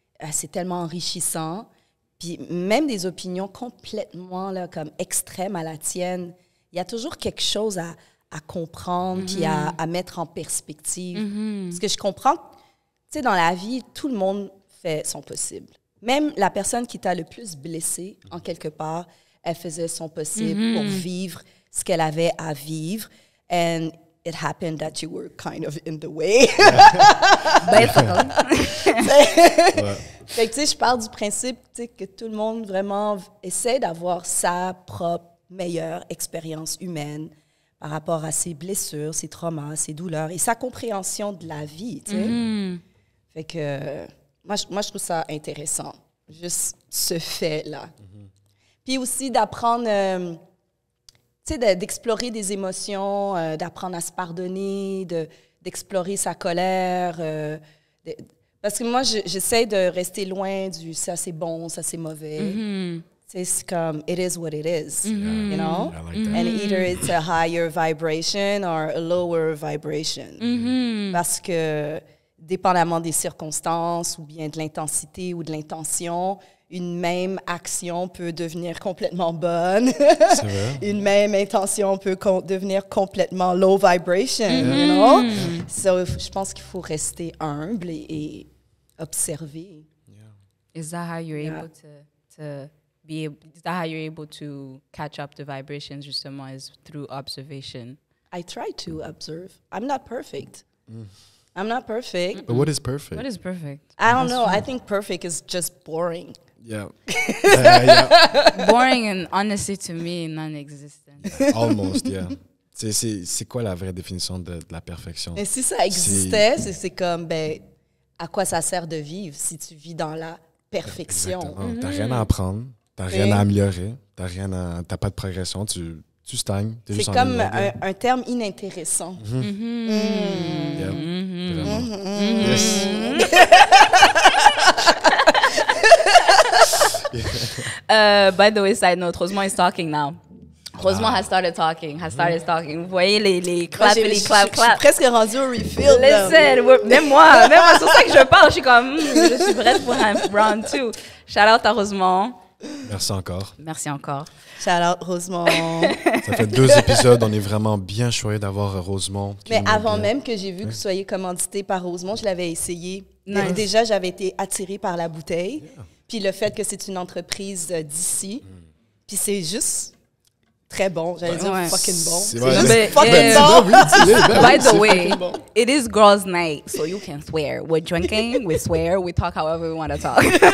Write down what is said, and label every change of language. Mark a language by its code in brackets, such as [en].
[fr] C'est tellement enrichissant. Puis même des opinions complètement là, comme extrêmes à la tienne, il y a toujours quelque chose à comprendre puis à mettre en perspective. Parce que je comprends, tu sais, dans la vie, tout le monde fait son possible. Même la personne qui t'a le plus blessé, en quelque part, elle faisait son possible pour vivre ce qu'elle avait à vivre. [en] And it happened that you were kind of in the way. [fr] Fait que, tu sais, je pars du principe, tu sais, que tout le monde vraiment essaie d'avoir sa propre meilleure expérience humaine par rapport à ses blessures, ses traumas, ses douleurs et sa compréhension de la vie, tu sais. Fait que moi, je trouve ça intéressant, juste ce fait-là. Puis aussi d'apprendre, tu sais, d'explorer des émotions, d'apprendre à se pardonner, d'explorer sa colère. Parce que moi, j'essaie de rester loin du « ça c'est bon, ça c'est mauvais ». C'est comme [en] « it is what it is », you know? I like that. And either it's a higher vibration or a lower vibration. [fr] Parce que, dépendamment des circonstances ou bien de l'intensité ou de l'intention, une même action peut devenir complètement bonne. C'est vrai. Une même intention peut devenir complètement [en] low vibration, you know? [fr] So, je pense qu'il faut rester humble et observer. [en] Is that how you're able to be able, is that how you're able to catch up the vibrations justement is through observation? I try to observe. I'm not perfect. I'm not perfect. But what is perfect? What is perfect? I don't know. I think perfect is just boring. Yeah. Yeah. Boring and honestly to me non-existent. Almost, yeah. [fr] C'est quoi la vraie définition de la perfection? Mais si ça existait, c'est comme, ben, à quoi ça sert de vivre si tu vis dans la perfection? Exactement. T'as rien à apprendre, t'as rien à améliorer, t'as pas de progression, tu stagnes. C'est comme un terme inintéressant. [en] Yeah. Vraiment. Yes. By the way, side note, Rosemont is talking now. Rosemont has started talking, [fr] Vous voyez les claps et les claps. Je suis presque rendue au refill. [en] Listen, [fr] même moi, c'est pour ça que je parle. Je suis comme, je suis prête pour un round 2. Shout out à Rosemont. Merci encore. Merci encore. Shout out Rosemont. Ça fait 2 épisodes, on est vraiment bien choyés d'avoir Rosemont. Mais avant même que j'ai vu que vous soyez commandité par Rosemont, je l'avais essayé. [en] Nice. [fr] Déjà, j'avais été attirée par la bouteille. Puis le fait que c'est une entreprise d'ici. Puis c'est juste très bon. J'allais dire fucking bon. C'est fucking bon. [en] By the way, it is girls' night, so you can swear. We're drinking, we swear, we talk however we want to talk.